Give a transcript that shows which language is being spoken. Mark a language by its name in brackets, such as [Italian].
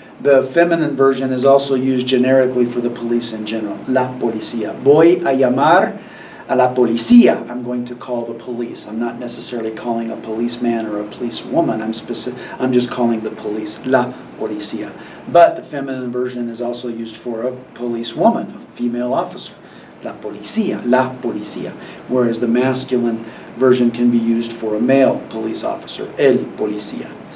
[English] The feminine version is also used generically for the police in general. [Spanish] La policía. Voy a llamar a la policía. [English] I'm going to call the police. I'm not necessarily calling a policeman or a policewoman. I'm just calling the police. La policía. But the feminine version is also used for a policewoman, a female officer. La policía. Whereas the masculine version can be used for a male police officer. El policía.